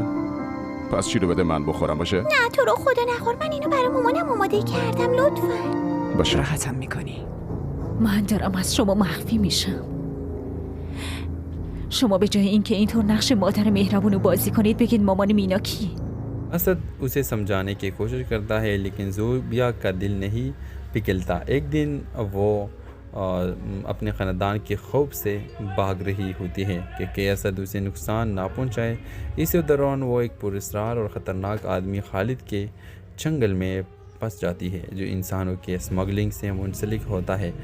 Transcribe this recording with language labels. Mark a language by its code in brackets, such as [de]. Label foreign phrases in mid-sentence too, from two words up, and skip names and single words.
[fa] پس چی رو بده من بخورم باشه؟ نه تو رو خدا نخور، من اینو برای مامانم آماده کردم، لطفا. باشه. راحتم میکنی. من دارم از شما مخفی میشم. شما به جای اینکه اینطور نقش مادر مهربون رو بازی کنید بگید مامان مینا کی؟ [ur] اسد اسے سمجھانے کی کوشش کرتا ہے لیکن زوبیا کا دل نہیں پگھلتا. ایک دن وہ اپنے خاندان کے خوف سے بھاگ رہی ہوتی ہے کہ اسد اسے نقصان نہ پہنچائے. اسی دوران وہ ایک پراسرار اور خطرناک آدمی خالد کے چنگل میں پھنس جاتی ہے جو انسانوں کے اسمگلنگ سے منسلک ہوتا ہے.